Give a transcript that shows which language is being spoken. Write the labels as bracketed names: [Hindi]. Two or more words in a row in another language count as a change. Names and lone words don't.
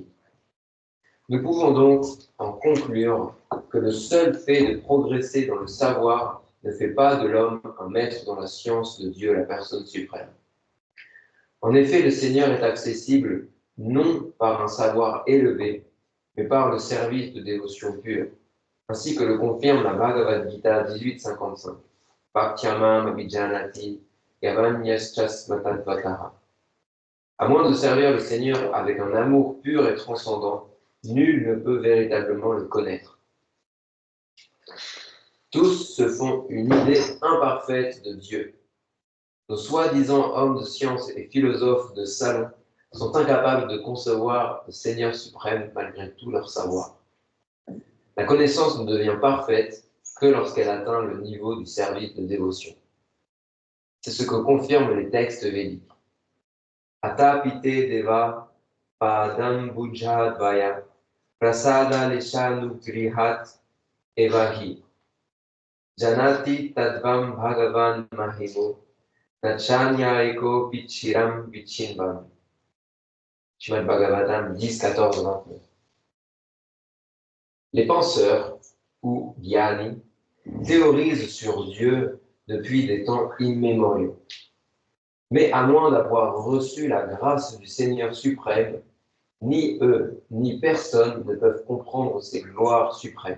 [French] Nous pouvons donc en conclure que le seul fait de progresser dans le savoir ne fait pas de l'homme un maître dans la science de Dieu, la personne suprême. En effet, le Seigneur est accessible non par un savoir élevé, mais par le service de dévotion pure, ainsi que le confirme la Bhagavad Gita 18.55. [Sanskrit] Bhaktyamam abhijanati yavanyas matadvataha. [French] À moins de servir le Seigneur avec un amour pur et transcendant, nul ne peut véritablement le connaître. Tous se font une idée imparfaite de Dieu. Nos soi-disant hommes de science et philosophes de salon sont incapables de concevoir le Seigneur suprême malgré tout leur savoir. La connaissance ne devient parfaite que lorsqu'elle atteint le niveau du service de dévotion. C'est ce que confirment les textes védiques. [Sanskrit] Atapite deva padam bujadvaya prasada leshanu grihat evahi janati tadvam bhagavan mahimo nachanyaiko pichiram vichinvam. [French] Srimad Bhagavatam 10, 14, 29. Les penseurs, ou gyani, théorisent sur Dieu depuis des temps immémoriaux. Mais à moins d'avoir reçu la grâce du Seigneur suprême, ni eux, ni personne ne peuvent comprendre ses gloires suprêmes.